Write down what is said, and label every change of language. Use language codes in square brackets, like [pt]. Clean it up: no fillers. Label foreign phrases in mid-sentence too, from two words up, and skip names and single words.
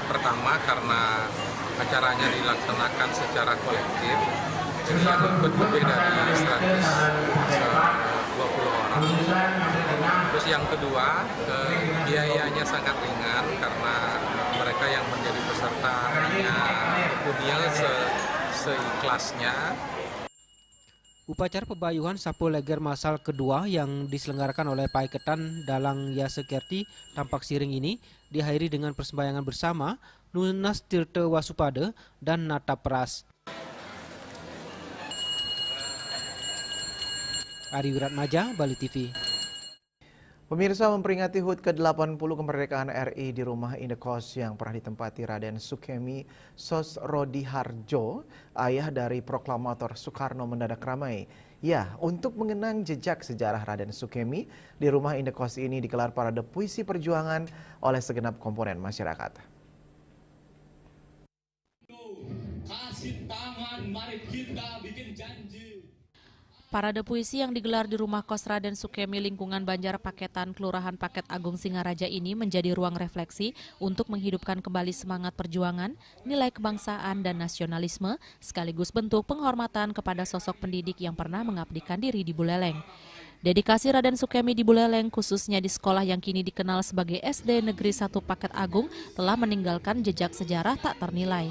[id] Pertama karena acaranya dilaksanakan secara kolektif, ini yang ikut lebih dari 120 orang. Terus yang kedua, biayanya sangat ringan karena mereka yang menjadi peserta hanya hunian seikhlasnya. Upacara pebayuhan Sapu Leger Masal kedua yang diselenggarakan oleh Paiketan Dalang Yasekerti Tampak Siring ini diakhiri dengan persembahyangan bersama Nunas Tirta Wasupade dan Nata Pras. Ari Wiratmaja, Bali TV. Pemirsa, memperingati HUT ke-80 kemerdekaan RI di rumah indekos yang pernah ditempati Raden Sukemi Sosrodiharjo, ayah dari proklamator Soekarno, mendadak ramai. Ya, untuk mengenang jejak sejarah Raden Sukemi, di rumah indekos ini digelar parade puisi perjuangan oleh segenap komponen masyarakat. Kasih tangan, mari kita bikin janji. Parade puisi yang digelar di rumah kos Raden Sukemi lingkungan Banjar Paketan, Kelurahan Paket Agung Singaraja ini menjadi ruang refleksi untuk menghidupkan kembali semangat perjuangan, nilai kebangsaan dan nasionalisme, sekaligus bentuk penghormatan kepada sosok pendidik yang pernah mengabdikan diri di Buleleng. Dedikasi Raden Sukemi di Buleleng, khususnya di sekolah yang kini dikenal sebagai SD Negeri 1 Paket Agung, telah meninggalkan jejak sejarah tak ternilai.